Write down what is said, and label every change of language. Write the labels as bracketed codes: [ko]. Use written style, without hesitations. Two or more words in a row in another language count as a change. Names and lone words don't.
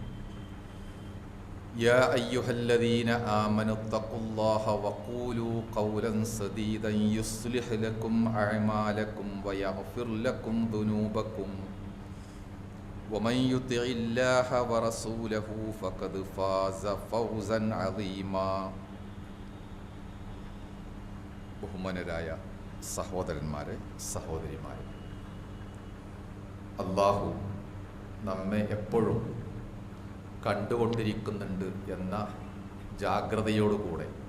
[ar] يا أيها الذين آمنوا اتقوا الله وقولوا قولا سديدا يصلح لكم أعمالكم ويغفر لكم ذنوبكم ومن يطع الله ورسوله فقد فاز فوزا عظيما [ml] ബഹുമാനരായ സഹോദരന്മാരെ സഹോദരിമാരെ, അല്ലാഹു നമ്മെ എപ്പോഴും കണ്ടുകൊണ്ടിരിക്കുന്നുണ്ട് എന്ന ജാഗ്രതയോടുകൂടെ